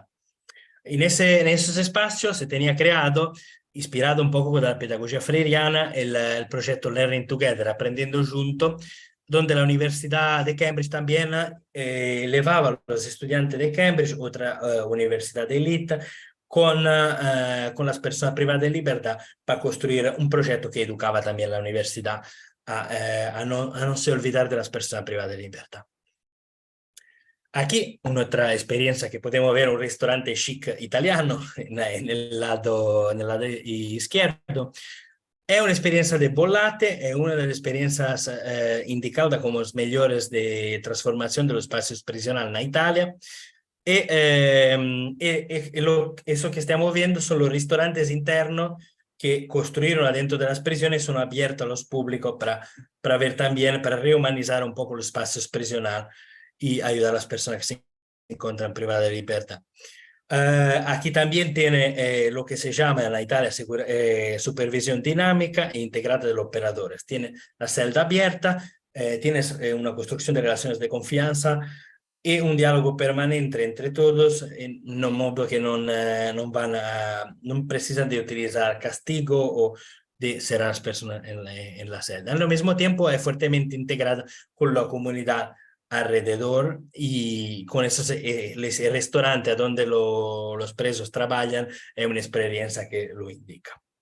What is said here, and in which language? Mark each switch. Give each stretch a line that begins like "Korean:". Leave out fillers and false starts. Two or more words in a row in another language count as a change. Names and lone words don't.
Spanish: En esos espacios se tenía creado, inspirado un poco con la pedagogía freiriana, el proyecto Learning Together, Aprendiendo Juntos, donde la Universidad de Cambridge también elevaba a los estudiantes de Cambridge, otra universidad de élite, con las personas privadas de libertad para construir un proyecto que educaba también a la universidad a no se olvidar de las personas privadas de libertad. Aquí otra experiencia que podemos ver, un restaurante chic italiano en el lado izquierdo,
Italian: È un'esperienza di Bollate, è una delle esperienze indicate come le migliori di trasformazione dello spazio prisionale in Italia.
Spanish: Eso que estamos viendo son los restaurantes internos que construyeron adentro de las prisiones, son abiertos a los públicos para ver también, para rehumanizar un poco los espacios prisionales y ayudar a las personas que se encuentran privadas de libertad. Aquí también tiene lo que se llama en la Italia supervisión dinámica e integrada de los operadores. Tiene la celda abierta, tienes una construcción de relaciones de confianza e un dialogo permanente entre todos,
Italian: in un modo che non precisano di utilizzare castigo
Spanish: o de cerrar a las personas en la celda. Al mismo tiempo es fuertemente integrada con la comunidad alrededor y con esos restaurantes donde los presos trabajan, es una experiencia que lo indica.